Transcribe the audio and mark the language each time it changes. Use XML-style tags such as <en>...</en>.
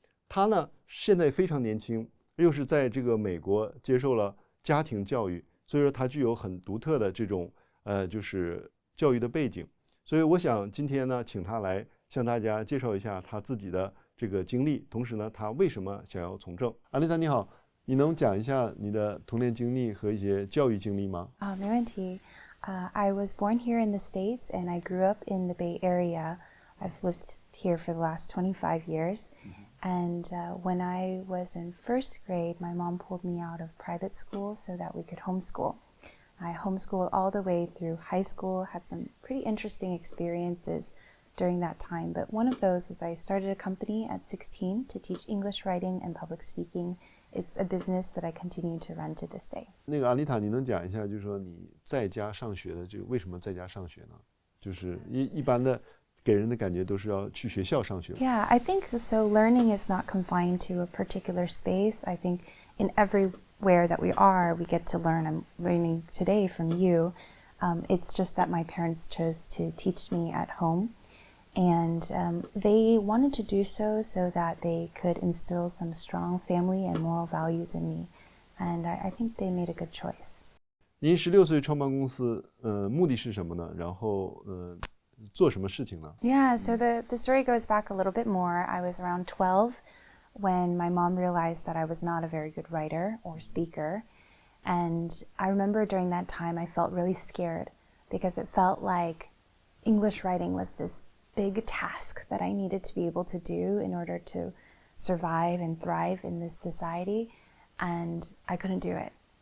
<zh>她呢现在非常年轻，又是在这个美国接受了家庭教育，所以说她具有很独特的这种就是教育的背景。所以我想今天呢请她来向大家介绍一下她自己的这个经历，同时呢她为什么想要从政。 Anita 你好，你能讲一下你的童年经历和一些教育经历吗？没问题。</zh> <en>I was born here in the States and I grew up in the Bay Area. I've lived here for the last 25 years. And when I was in first grade, my mom pulled me out of private school so that we could homeschool. I homeschooled all the way through high school, had some pretty interesting experiences during that time. But one of those was I started a company at 16 to teach English writing and public speaking.It's a business that I continue to run to this day.</en> <zh>那个阿丽塔，你能讲一下，就是说你在家上学的这个为什么在家上学呢？就是一般的给人的感觉都是要去学校上学。</zh> <en>Yeah, I think so. Learning is not confined to a particular space. I think in everywhere that we are, we get to learn. I'm learning today from you. It's just that my parents chose to teach me at home.And they wanted to do so that they could instill some strong family and moral values in me. And I think they made a good choice.</en> <zh>您16岁创办公司，目的是什么呢？然后做什么事情呢？</zh> <en>Yeah, so the story goes back a little bit more. I was around 12 when my mom realized that I was not a very good writer or speaker. And I remember during that time I felt really scared because it felt like English writing was this big task that I needed to be able to do in order to survive and thrive in this society, and I couldn't do it.</en>